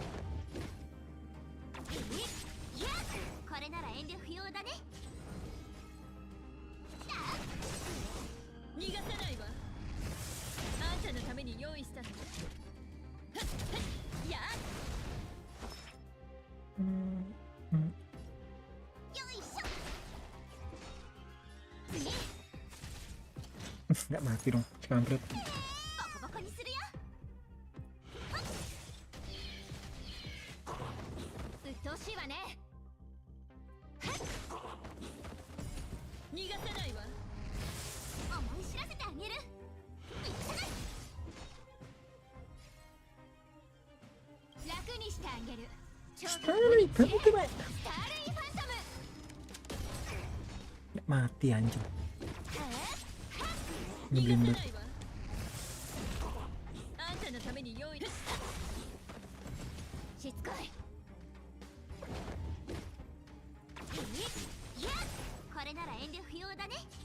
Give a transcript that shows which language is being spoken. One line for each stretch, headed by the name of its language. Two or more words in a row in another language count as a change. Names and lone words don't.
Japanese: いやこれなら遠慮不要だね。逃がさないわ。あんたのために用意したの。いや、よいしょ。
Indonesian: Nggak mati dong, kampret.
Japanese: ボコボコにするよ。うっとうしいわね。逃がさないわ。思い知らせてあげる。楽にしてあげる。蝶と
Indonesian: Sekali,
Japanese: 共に散れ、
Indonesian: bantu Mbak.
Japanese: スターレイファントム。
Indonesian: Nggak mati anjing.
Japanese: 逃
Indonesian: Nyebelin
Japanese: がさ
Indonesian: banget.
Japanese: ないわ。あんたのために用意。しつこい。いやこれなら遠慮不要だね。